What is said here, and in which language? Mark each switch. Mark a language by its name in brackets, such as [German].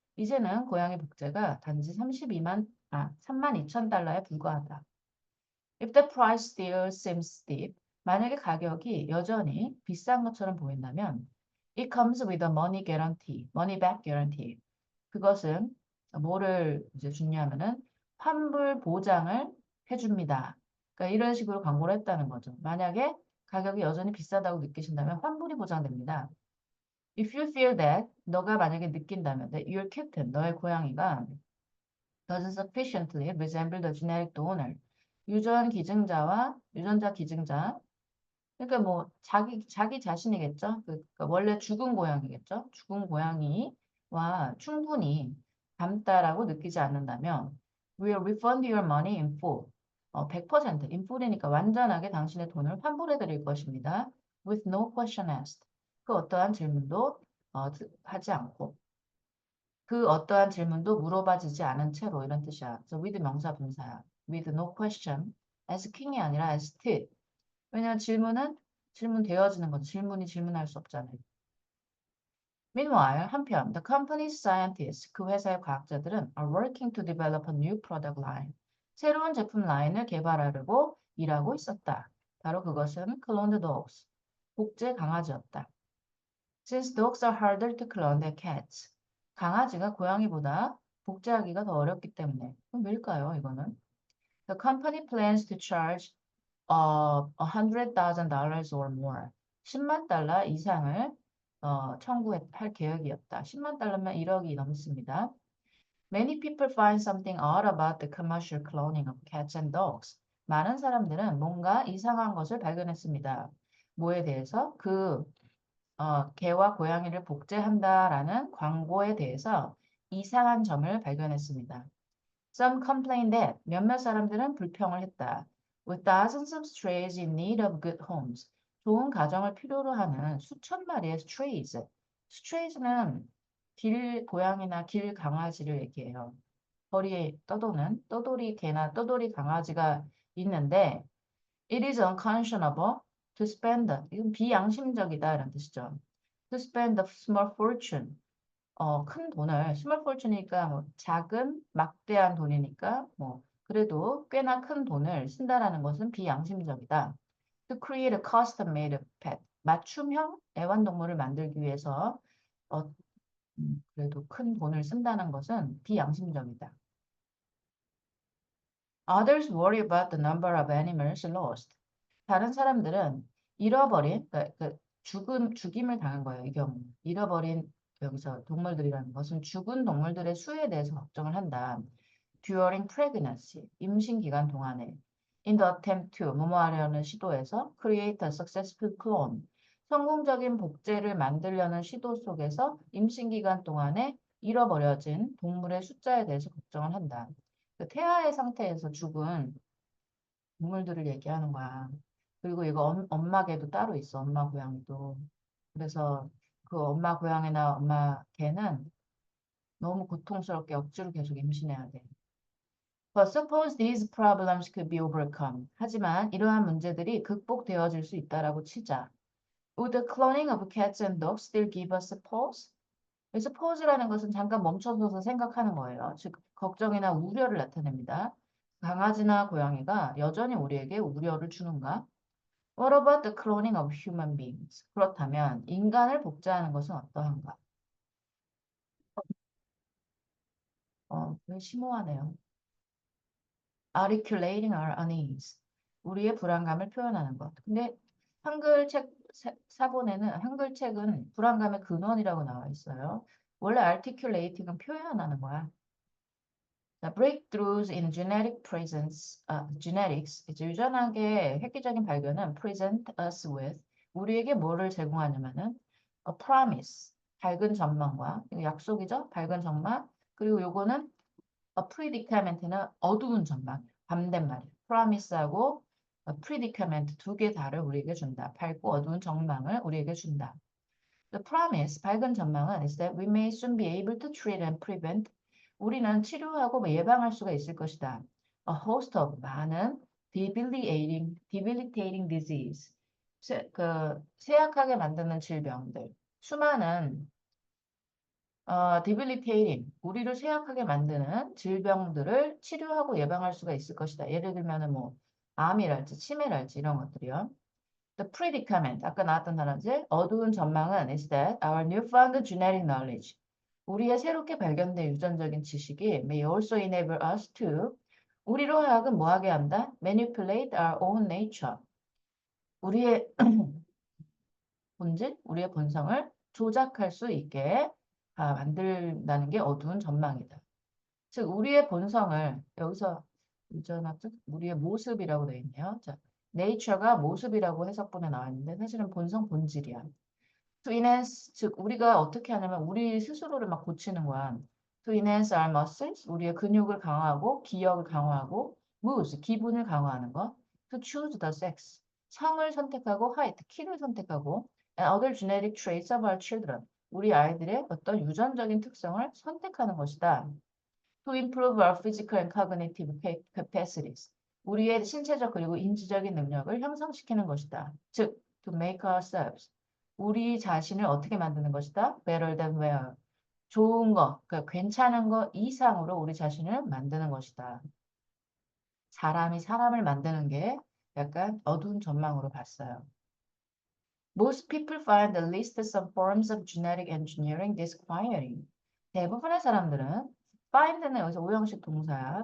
[Korean] 이제는 고양이 복제가 단지 32만 달러에 불과하다. [English] If the price still seems steep, [Korean] 만약에 가격이 여전히 비싼 것처럼 보인다면 [English] it comes with a money back guarantee. [Korean] 그것은 뭐를 이제 주냐면은 환불 보장을 해줍니다. 그러니까 이런 식으로 광고를 했다는 거죠. 만약에 가격이 여전히 비싸다고 느끼신다면 환불이 보장됩니다. [English] If you feel that, [Korean] 너가 만약에 느낀다면 [English] that your kitten, [Korean] 너의 고양이가 [English] doesn't sufficiently resemble the genetic donor, [Korean] 유전자 기증자, 그러니까 뭐 자기 자신이겠죠. 그러니까 원래 죽은 고양이겠죠. 죽은 고양이와 충분히 닮다라고 느끼지 않는다면 [English] we'll refund your money in full. [Korean] 100% [English] in full [Korean] 이니까 완전하게 당신의 돈을 환불해 드릴 것입니다. [English] With no question asked. [Korean] 그 어떠한 질문도 하지 않고 그 어떠한 질문도 물어봐지지 않은 채로 이런 뜻이야. 그래서 with 명사 분사야. [English] With no question. [Korean] asking이 아니라 asked. 왜냐하면 질문 되어지는 거죠. 질문이 질문할 수 없잖아요. [English] Meanwhile, 한편, the company's scientists, [Korean] 그 회사의 과학자들은 [English] are working to develop a new product line. [Korean] 새로운 제품 라인을 개발하려고 일하고 있었다. 바로 그것은 [English] cloned dogs, [Korean] 복제 강아지였다. [English] Since dogs are harder to clone than cats. [Korean] 강아지가 고양이보다 복제하기가 더 어렵기 때문에. 그럼 왜일까요, 이거는? [English] The company plans to charge $100,000 or more. [Korean] 10만 달러 이상을 청구할 계획이었다. 10만 달러면 1억이 넘습니다. [English] Many people find something odd about the commercial cloning of cats and dogs. [Korean] 많은 사람들은 뭔가 이상한 것을 발견했습니다. 뭐에 대해서? 개와 고양이를 복제한다라는 광고에 대해서 이상한 점을 발견했습니다. Some complained that 몇몇 사람들은 불평을 했다. [English] With thousands of strays in need of good homes. [Korean] 좋은 가정을 필요로 하는 수천 마리의 strays. strays는 길 고양이나 길 강아지를 얘기해요. 거리에 떠도는 떠돌이 개나 떠돌이 강아지가 있는데 [English] it is unconscionable to spend. [Korean] 이건 비양심적이다 이런 뜻이죠. [English] To spend a small fortune. [Korean] 큰 돈을 스몰 폴춘이니까 뭐 작은 막대한 돈이니까 뭐 그래도 꽤나 큰 돈을 쓴다라는 것은 비양심적이다. [English] To create a custom-made pet. [Korean] 맞춤형 애완동물을 만들기 위해서 어, 그래도 큰 돈을 쓴다는 것은 비양심적이다. [English] Others worry about the number of animals lost. [Korean] 다른 사람들은 잃어버린, 죽임을 당한 거예요. 이 경우. 잃어버린 여기서 동물들이라는 것은 죽은 동물들의 수에 대해서 걱정을 한다. [English] During pregnancy, [Korean] 임신 기간 동안에. [English] In the attempt to, [Korean] 뭐뭐하려는 시도에서 [English] create a successful clone. [Korean] 성공적인 복제를 만들려는 시도 속에서 임신 기간 동안에 잃어버려진 동물의 숫자에 대해서 걱정을 한다. 그 태아의 상태에서 죽은 동물들을 얘기하는 거야. 그리고 이거 엄마 개도 따로 있어. 엄마 고양이도. 그래서 그 엄마 고양이나 엄마 개는 너무 고통스럽게 억지로 계속 임신해야 돼. [English] But suppose these problems could be overcome. [Korean] 하지만 이러한 문제들이 극복되어질 수 있다라고 치자. [English] Would the cloning of cats and dogs still give us a pause? [Korean] 그래서 pause라는 것은 잠깐 멈춰서서 생각하는 거예요. 즉 걱정이나 우려를 나타냅니다. 강아지나 고양이가 여전히 우리에게 우려를 주는가? [English] What about the cloning of human beings? [Korean] 그렇다면 인간을 복제하는 것은 어떠한가? 심오하네요. [English] Articulating our unease. [Korean] 우리의 불안감을 표현하는 것. 근데 한글 책 사본에는 한글 책은 불안감의 근원이라고 나와 있어요. 원래 articulating은 표현하는 거야. 자, [English] breakthroughs in genetics, [Korean] 이제 유전학의 획기적인 발견은 [English] present us with, [Korean] 우리에게 뭐를 제공하냐면은 [English] a promise, [Korean] 밝은 전망과, 이거 약속이죠? 밝은 전망. 그리고 요거는 a predicament는 어두운 전망, 밤된 말이에요. promise하고 predicament 두 개 다를 우리에게 준다. 밝고 어두운 전망을 우리에게 준다. [English] The promise, [Korean] 밝은 전망은 [English] is that we may soon be able to treat and prevent. [Korean] 우리는 치료하고 예방할 수가 있을 것이다. [English] A host of 많은 debilitating disease. [Korean] 쇠약하게 만드는 질병들. 수많은 debilitating, 우리를 쇠약하게 만드는 질병들을 치료하고 예방할 수가 있을 것이다. 예를 들면은 뭐 암이랄지 치매랄지 이런 것들이요. [English] The predicament, [Korean] 아까 나왔던 단어지. 어두운 전망은 [English] is that our newfound genetic knowledge. [Korean] 우리의 새롭게 발견된 유전적인 지식이 [English] may also enable us to [Korean] 우리로 하여금 뭐하게 한다? [English] Manipulate our own nature. [Korean] 우리의 본질, 우리의 본성을 조작할 수 있게 만든다는 게 어두운 전망이다. 즉 우리의 본성을 여기서 유전학적 우리의 모습이라고 되어 있네요. 자, nature가 모습이라고 해석본에 나와 있는데 사실은 본성 본질이야. [English] To enhance [Korean] 즉 우리가 어떻게 하냐면 우리 스스로를 막 고치는 거야. [English] To enhance our muscles [Korean] 우리의 근육을 강화하고 기억을 강화하고 mood 기분을 강화하는 거. [English] To choose the sex [Korean] 성을 선택하고 [English] height [Korean] 키를 선택하고 [English] and other genetic traits of our children [Korean] 우리 아이들의 어떤 유전적인 특성을 선택하는 것이다. [English] To improve our physical and cognitive capacities. [Korean] 우리의 신체적 그리고 인지적인 능력을 향상시키는 것이다. [English] 즉, to make ourselves. [Korean] 우리 자신을 어떻게 만드는 것이다? [English] Better than well. [Korean] 좋은 거, 그러니까 괜찮은 거 이상으로 우리 자신을 만드는 것이다. 사람이 사람을 만드는 게 약간 어두운 전망으로 봤어요. Most people find at least some forms of genetic engineering disquieting. 대부분의 사람들은 find는 여기서 오형식 동사야.